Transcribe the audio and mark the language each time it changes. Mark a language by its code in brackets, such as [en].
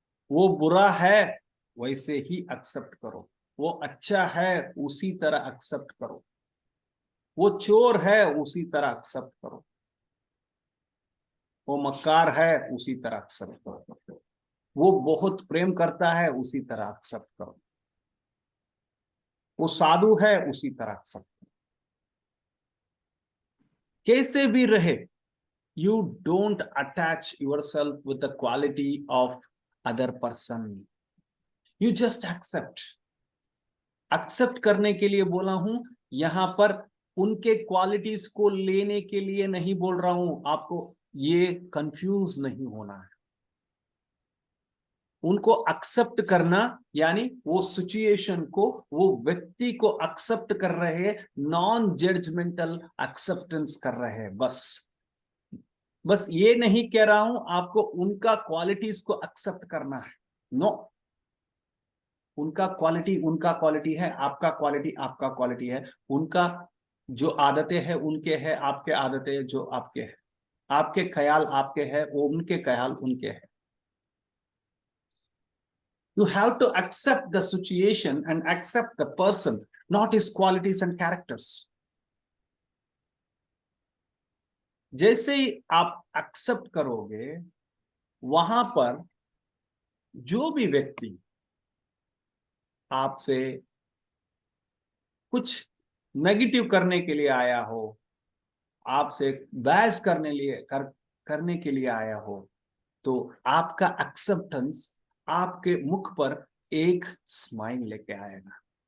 [hi] वो बुरा है वैसे ही एक्सेप्ट करो, वो अच्छा है उसी तरह एक्सेप्ट करो, वो चोर है उसी तरह एक्सेप्ट करो, वो मक्कार है उसी तरह एक्सेप्ट करो, वो बहुत प्रेम करता है उसी तरह एक्सेप्ट करो, वो साधु है उसी तरह एक्सेप्ट करो। कैसे भी रहे, [en] you don't attach yourself with the quality of other person. You just accept [hi] करने के लिए बोला हूं, यहां पर उनके क्वालिटीज को लेने के लिए नहीं बोल रहा हूं। आपको ये कंफ्यूज नहीं होना है। उनको एक्सेप्ट करना यानी वो सिचुएशन को, वो व्यक्ति को एक्सेप्ट कर रहे, नॉन जजमेंटल एक्सेप्टेंस कर रहे हैं। बस ये नहीं कह रहा हूं आपको उनका क्वालिटीज को एक्सेप्ट करना है। नो, उनका क्वालिटी है, आपका क्वालिटी आपका क्वालिटी है। उनका जो आदतें हैं उनके हैं, आपके आदतें जो आपके हैं, आपके ख्याल आपके हैं, वो उनके ख्याल उनके हैं। [en] You have to accept the situation and accept the person, not his qualities and characters. [hi] जैसे ही आप एक्सेप्ट करोगे, वहां पर जो भी व्यक्ति आपसे कुछ नेगेटिव करने के लिए आया हो, आपसे बहस करने के लिए आया हो, तो आपका एक्सेप्टेंस आपके मुख पर एक स्माइल लेके आएगा।